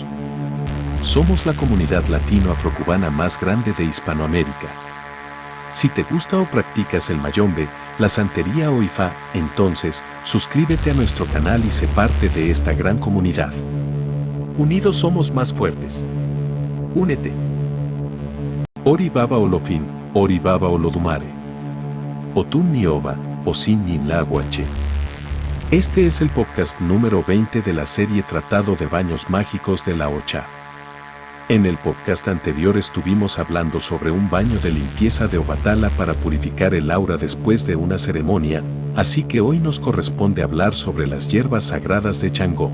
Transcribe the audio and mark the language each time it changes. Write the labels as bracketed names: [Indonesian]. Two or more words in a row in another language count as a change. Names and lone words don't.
[Spanish] Somos la comunidad latino-afrocubana más grande de Hispanoamérica. Si te gusta o practicas el mayombe, la santería o ifá, entonces suscríbete a nuestro canal y sé parte de esta gran comunidad. Unidos somos más fuertes. Únete. [Yoruba] Ori Baba Olofin, Ori Baba Olodumare. Otun Nioba, Osin Ninlaguache. [Spanish] Este es el podcast número 20 de la serie Tratado de Baños Mágicos de la Ocha. En el podcast anterior estuvimos hablando sobre un baño de limpieza de Obatala para purificar el aura después de una ceremonia, así que hoy nos corresponde hablar sobre las hierbas sagradas de Changó.